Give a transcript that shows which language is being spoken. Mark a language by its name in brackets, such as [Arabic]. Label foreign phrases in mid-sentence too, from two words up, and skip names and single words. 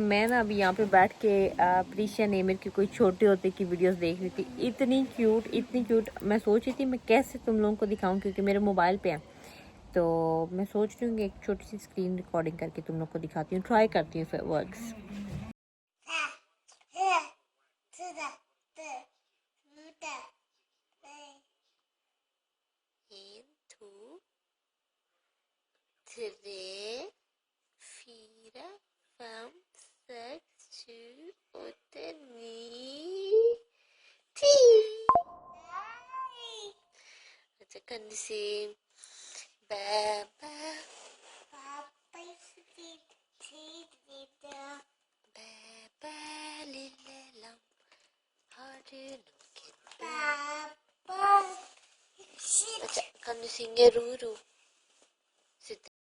[Hindi] मैं ना अभी यहाँ पे बैठ के प्रीशा ने एमिर की कोई छोटे होते की वीडियोस देख रही थी, इतनी क्यूट इतनी क्यूट। मैं सोच रही थी मैं कैसे तुम लोगों को दिखाऊं, क्योंकि मेरे मोबाइल पे है, तो मैं सोच रही हूँ कि एक छोटी सी [English] screen recording [Hindi] करके तुम लोग को दिखाती हूँ, ट्राई करती हूँ फिर वर्क्स। [Norwegian] Tre, 4, 5, 6, 7, 8, 9, 10. At kan di si Baba. Baba Baba lille lam, har du noen Baba. At kan du synge Roro? Sitt.